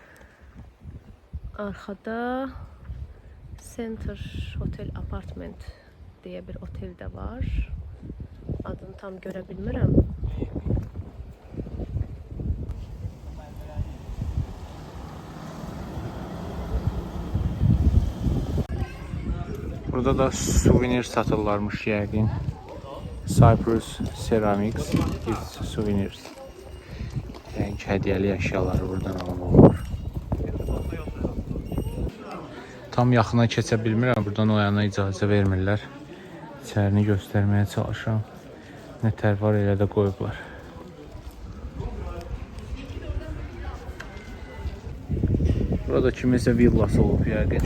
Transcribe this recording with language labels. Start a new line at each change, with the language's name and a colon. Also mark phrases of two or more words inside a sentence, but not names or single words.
Azerbaijani: Arxada Center Hotel Apartment deyə bir otel də var. Adını tam görə bilmirəm. Burada da suvenir satırlarmış yəqin.
English: Cyprus Ceramics gives souvenirs.
Azerbaijani: Yəni hədiyyəli əşyaları buradan almaq olur. Tam yaxına keçə bilmirəm, buradan o yana icazə vermirlər. İçərini göstərməyə çalışıram. Nətər var, elə də qoyublar. Burada kimisə villası olub yəqin.